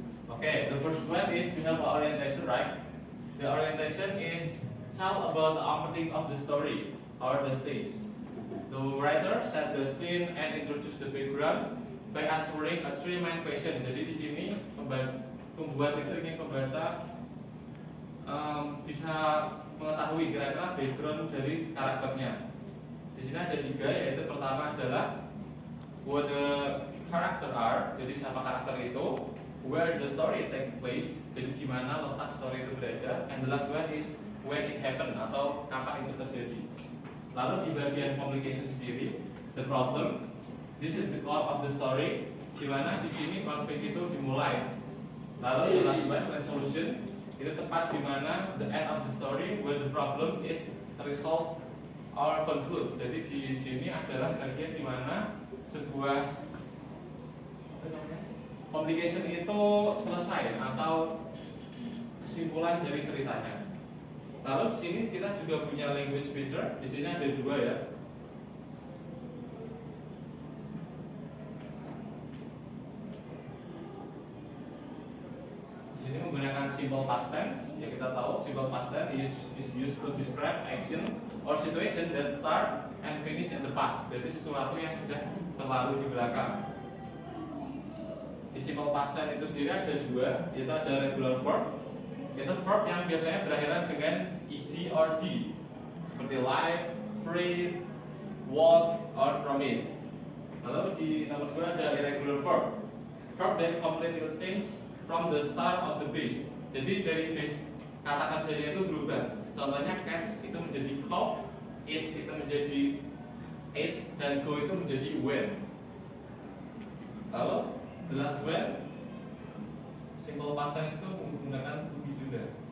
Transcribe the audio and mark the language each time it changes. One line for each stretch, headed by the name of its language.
English: Okay, the first one is we have orientation, right? The orientation is tell about the opening of the story or the stage. The writer set the scene and introduce the background by answering a three main question.
Indonesian: Jadi di sini pembuat itu ingin pembaca bisa mengetahui kira-kira background dari karakternya. Di sini ada tiga, yaitu pertama adalah
English: what the character are,
Indonesian: jadi siapa karakter itu,
English: where the story take place,
Indonesian: jadi di mana letak story itu berada,
English: and the last one is when it happen
Indonesian: atau kapan itu terjadi. Lalu di bagian complication sendiri,
English: the problem, this is the core of the story,
Indonesian: di mana di sini konflik itu dimulai.
English: Lalu the last one, resolution,
Indonesian: itu tepat di mana
English: the end of the story where the problem is resolved or conclude.
Indonesian: Jadi di sini adalah bagian di mana sebuah complication itu selesai atau kesimpulan dari ceritanya. Lalu di sini kita juga punya language feature. Di sini ada dua ya. Di sini menggunakan simple past tense. Ya kita tahu
English: simple past tense is used to describe action or situation that start and finish in the past.
Indonesian: Jadi sesuatu yang sudah berlalu di belakang. Di simple past tense itu sendiri ada dua, yaitu ada regular verb, yaitu verb yang biasanya berakhiran dengan ed or d. seperti live, breathe, walk, or promise. Lalu di nomor 2 ada irregular verb.
English: Verb that completely change from the start of the base.
Indonesian: Jadi dari base kata kerjanya itu berubah. Contohnya catch itu menjadi caught, eat itu menjadi ate, dan go itu menjadi went. Lalu
English: the last when,
Indonesian: simple past tense itu menggunakan to be juga.